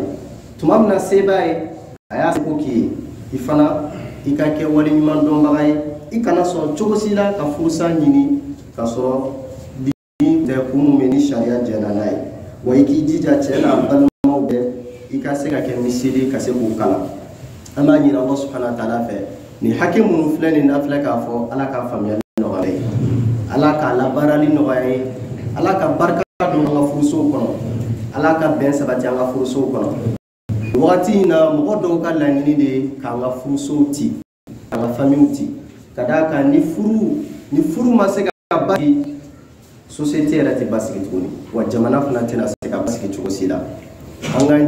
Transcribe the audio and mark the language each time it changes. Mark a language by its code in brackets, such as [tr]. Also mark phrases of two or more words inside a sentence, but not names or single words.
[bm] Tuma min na se b'a ye a y'a seko k'i ye, i fana i ka kɛ waleɲuman dɔnbaga ye. I kana sɔn cogo si la ka furusa ɲini k'a sɔrɔ diin tɛ kun min bɛ ni sariya jɛnna n'a ye. Wa i k'i jija cɛ n'a balimaw bɛɛ i ka se ka kɛ misiri ka se k'u kalan. An b'a ɲini [ar] الله سبحانه وتعالى [bm] fɛ nin hakɛ minnu filɛ nin na filɛ k'a fɔ Ala ka faamuyali nɔgɔya ye. ka labarali nɔgɔya ye ala ka barika don an ka furusow kɔnɔ ala ka bɛn sabati an ka furusow kɔnɔ wagati in na mɔgɔ dɔw ka laɲini de k'an ka furusow ti an ka familles ti ka d'a kan ni furu ma se ka basigi société yɛrɛ tɛ basigi tuguni wa jamana fana tɛna se ka basigi cogo si la an k'an